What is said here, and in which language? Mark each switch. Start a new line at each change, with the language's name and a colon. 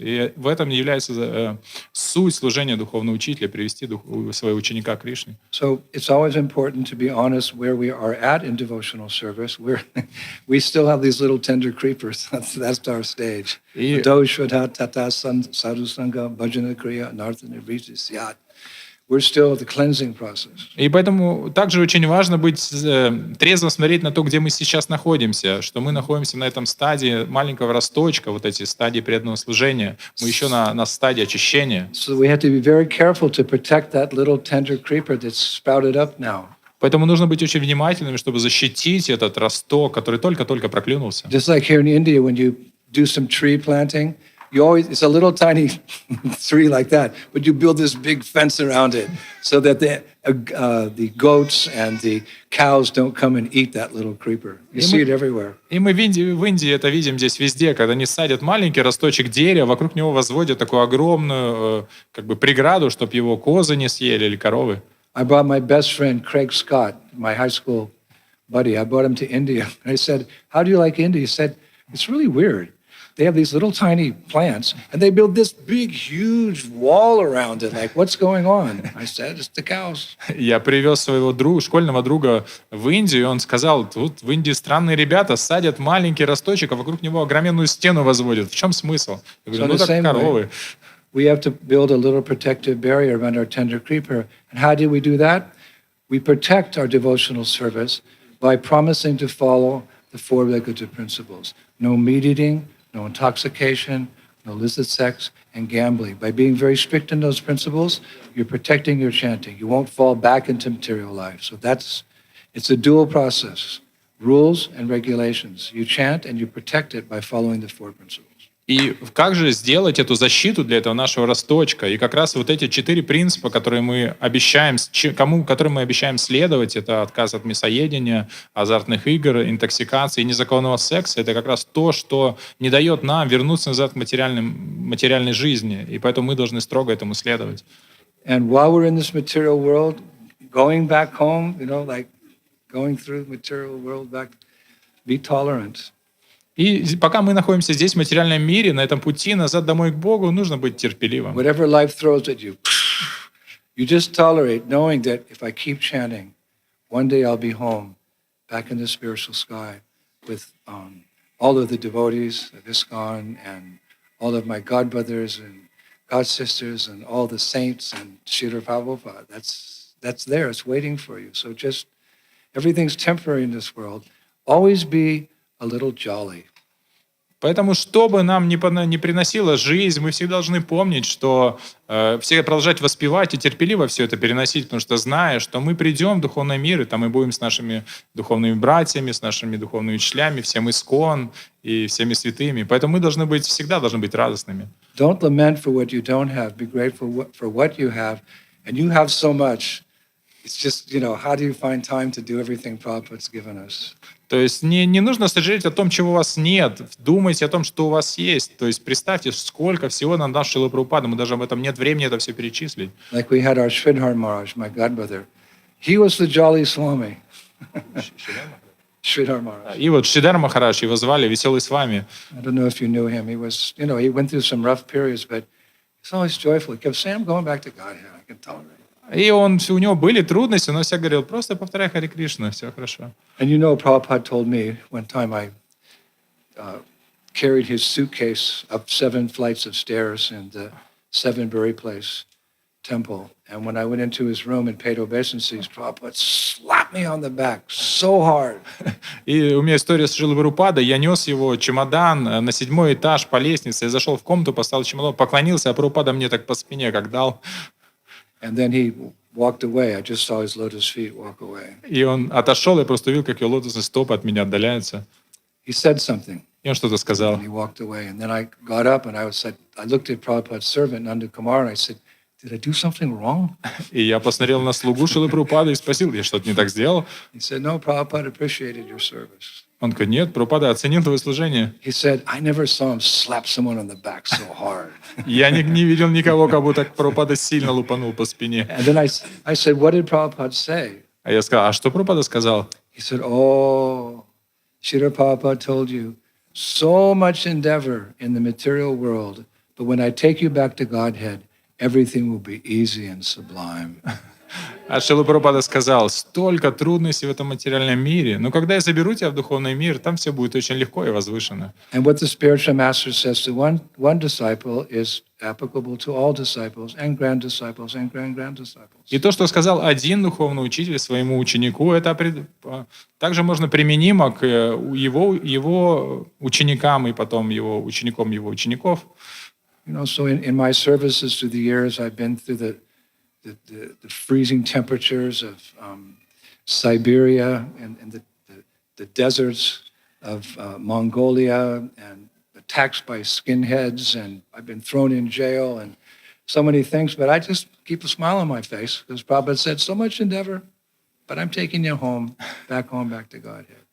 Russian: И в этом является суть служения духовного учителя, привести своего ученика к Кришне.
English: So it's always important to be honest where we are at in devotional service. We still have these little tender creepers. That's our stage.
Sanskrit: Do Shraddha Tata Sadhu Sangha Bhajana Kriya Nartha Nivriti Syat.
English: We're still at the cleansing process.
Russian: И поэтому также очень важно быть трезво смотреть на то, где мы сейчас находимся, что мы находимся на этом стадии маленького росточка, вот эти стадии преданного служения. Мы еще на стадии очищения.
English: So we have to be very careful to protect that little tender creeper that's sprouted up now.
Russian: Поэтому нужно быть очень внимательными, чтобы защитить этот росток, который только-только проклюнулся.
English: Just like here in India, when you do some tree planting, it's a little tiny tree like that, but you build this big fence around it so that the goats and the cows don't come and eat that little creeper. You see it everywhere.
Russian: И мы в Индии это видим здесь везде, когда они садят маленький росточек дерева, вокруг него возводят такую огромную преграду, чтобы его козы не съели или коровы.
English: I brought my best friend Craig Scott, my high school buddy. I brought him to India. I said, "How do you like India?" He said, "It's really weird. They have these little tiny plants, and they build this big, huge wall around it. Like, what's going on?" I said, "It's the cows."
Russian: Я привез своего школьного друга в Индию, и он сказал, тут в Индии странные ребята садят маленький росточек, а вокруг него огроменную стену возводят. В чем смысл? Я говорю, так коровы.
English: We have to build a little protective barrier around our tender creeper. And how do we do that? We protect our devotional service by promising to follow the four regulative principles. No meat eating, no intoxication, no illicit sex, and gambling. By being very strict in those principles, you're protecting your chanting. You won't fall back into material life. So it's a dual process, rules and regulations. You chant and you protect it by following the four principles.
Russian: И как же сделать эту защиту для этого нашего росточка? И как раз вот эти 4 принципа, которым мы обещаем следовать, это отказ от мясоедения, азартных игр, интоксикации и незаконного секса, это как раз то, что не дает нам вернуться назад к материальной жизни. И поэтому мы должны строго этому следовать.
English: And while we're in this material world, going back home, like going through the material world back, be tolerant.
Russian: И пока мы находимся здесь, в материальном мире, на этом пути назад домой к Богу, нужно быть терпеливым.
English: Whatever life throws at you, you just tolerate, knowing that if I keep chanting, one day I'll be home, back in the spiritual sky, with all of the devotees of ISKCON and all of my godbrothers and godsisters and all the saints and Srila Prabhupada. That's there. It's waiting for you. So just everything's temporary in this world. Always be a little jolly.
Russian: Поэтому, что бы нам ни приносила жизнь, мы всегда должны помнить, что все продолжать воспевать и терпеливо все это переносить, потому что зная, что мы придем в духовный мир, и там мы будем с нашими духовными братьями, с нашими духовными учителями, всем искон и всеми святыми. Поэтому мы всегда должны быть радостными.
English: Don't lament for what you don't have. Be grateful for what you have. And you have so much. It's just, how do you find time to do everything Prabhupada's given us?
Russian: То есть не нужно сожалеть о том, чего у вас нет. Думайте о том, что у вас есть. То есть представьте, сколько всего нам дал Шрила Прабхупада. Мы даже об этом нет времени это все перечислить.
English: Like we had our Sridhar Maharaj, my godbrother. He was the jolly Swami. Sridhar Maharaj.
Russian: И вот Шридар Махарадж, его звали Веселый Свами.
English: I don't know if you knew him. He was, he went through some rough periods, but he's always joyful. He kept saying, I'm going back to Godhead. I can tolerate.
Russian: И у него были трудности, но всегда говорил, просто повторяй Харе Кришна, все хорошо.
English: And Prabhupada told me one time I carried his suitcase up 7 flights of stairs in the 7-Bury Place temple. And when I went into his room and paid obeisances, Prabhupada slapped me on the back so hard.
Russian: И у меня история с Шрилой Прабхупадой. Я нес его чемодан на 7-й этаж по лестнице. Я зашел в комнату, поставил чемодан, поклонился, а Прабхупада мне так по спине как дал.
English: And then he walked away. I just saw his lotus feet walk away.
Russian: И он отошел, я просто увидел, как его лотосные стопы от меня отдаляются.
English: He said something.
Russian: И он что-то сказал.
English: And he walked away. And then I got up and I looked at Prabhupada's servant, Nanda Kumar, and I said, did I do something wrong?
Russian: И я посмотрел на слугу Шрилы Прабхупады и спросил, я что-то не так сделал?
English: He said, no, Prabhupada appreciated your service.
Russian: Он говорит, нет, Прабхупада оценил твое служение.
English: He said, I never saw him slap someone on the back so hard.
Russian: Я не видел никого, как будто Прабхупада сильно лупанул по спине.
English: And then I said, what did Prabhupada say?
Russian: А я сказал, а что Прабхупада сказал?
English: He said, oh, Srila Prabhupada told you, so much endeavor in the material world, but when I take you back to Godhead, everything will be easy and sublime.
Russian: А Шрила Прабхупада сказал, столько трудностей в этом материальном мире, но когда я заберу тебя в духовный мир, там все будет очень легко и возвышенно.
English: And what the spiritual master says to one disciple is applicable to all disciples and grand disciples and grand disciples.
Russian: И то, что сказал один духовный учитель своему ученику, это также можно применимо к его ученикам и потом его ученикам его учеников.
English: So in my services through the years, I've been through the freezing temperatures of Siberia and the deserts of Mongolia, and attacks by skinheads, and I've been thrown in jail and so many things, but I just keep a smile on my face because Prabhupada said, so much endeavor, but I'm taking you home, back to Godhead.